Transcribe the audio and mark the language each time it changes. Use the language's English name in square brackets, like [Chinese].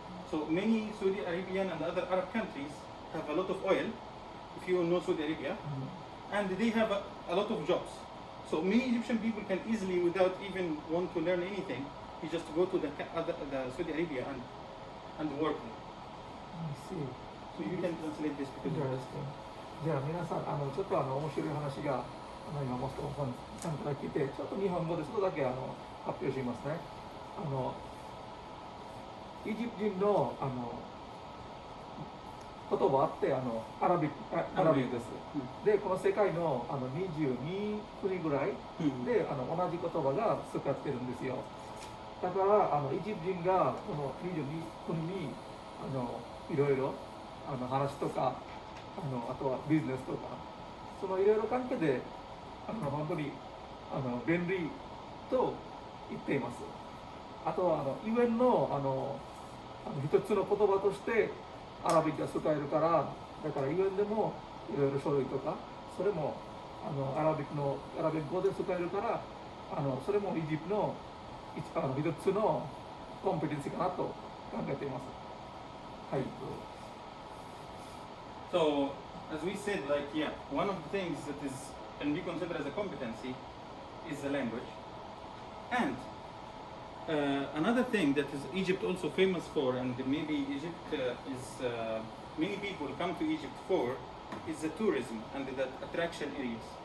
[English] So many Saudi Arabian and other Arab countries have a lot of oil, if you know Saudi Arabia, and they have a lot of jobs. So many Egyptian people can easily, without even want to learn anything, you just go to the Saudi Arabia and work there. I see. So you can translate this because Interesting. [Japanese] じゃあ皆さんちょっと面白い話が今モストさんから聞いて、ちょっと日本語でちょっとだけ発表しますね。エジプト人の言葉あってアラビックです。でこの世界の22国ぐらいで同じ言葉が使ってるんですよ。だからエジプト人がこの22国にいろいろ話とかあとはビジネスとかそのいろいろ関係で本当に便利と言っています。あとはゆえんの一つの言葉としてアラビックが使えるからだからゆえんでもいろいろ書類とかそれもアラビック語で使えるからそれもエジプトの一つのコンペテンシーかなと考えています。はい。 [English] So, as we said, like, yeah, one of the things that can be considered as a competency is the language. And another thing that is Egypt also famous for, and maybe Egypt many people come to Egypt for, is the tourism and the attraction areas.